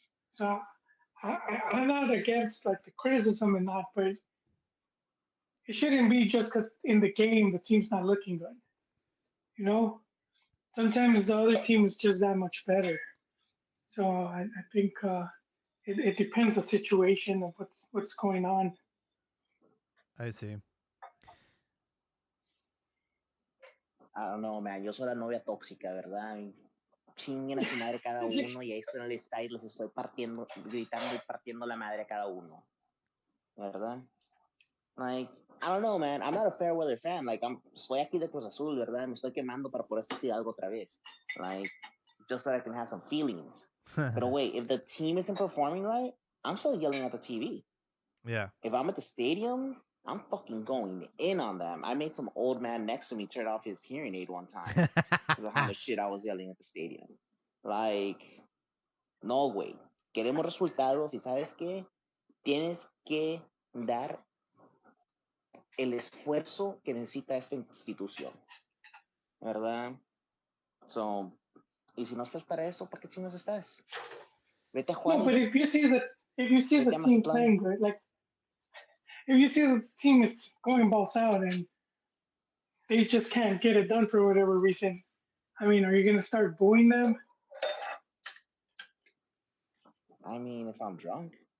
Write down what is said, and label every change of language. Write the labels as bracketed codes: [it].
[en] So I'm not against like the criticism and not, but it shouldn't be just because in the game the team's not looking good. You know, sometimes the other team is just that much better. So I think it depends the situation of what's going on. I see. I don't know, man. [es] Yo soy la novia tóxica, ¿verdad? Chinguen a su madre cada uno y ahí estoy en el estadio y los estoy gritando y partiendo la madre a cada uno, ¿verdad? Like, [en] I don't know, man. I'm not a fair weather fan. [es] Like, soy aquí de Cruz Azul, ¿verdad? Me estoy quemando para poder sentir algo otra vez. [en] Like, just so I can have some feelings. But wait, if the team isn't performing right, I'm still yelling at the TV. Yeah. If I'm at the stadium, I'm fucking going in on them. I made some old man next to me turn off his hearing aid one time because of how much shit I was yelling at the stadium. Like, [es] no, güey. Queremos resultados y ¿sabes qué? Tienes que dar el esfuerzo que necesita esta institución, ¿verdad? So, y si no estás para eso, ¿para qué chinos estás? Vete a [en] No, but [es] Juárez, [en] if you see the [es] vete a [en] team [es] Mazatlán. [en] playing good, like if you see the team is going balls out and they just can't get it done for whatever reason, I mean, are you gonna start booing them? I mean, if I'm drunk.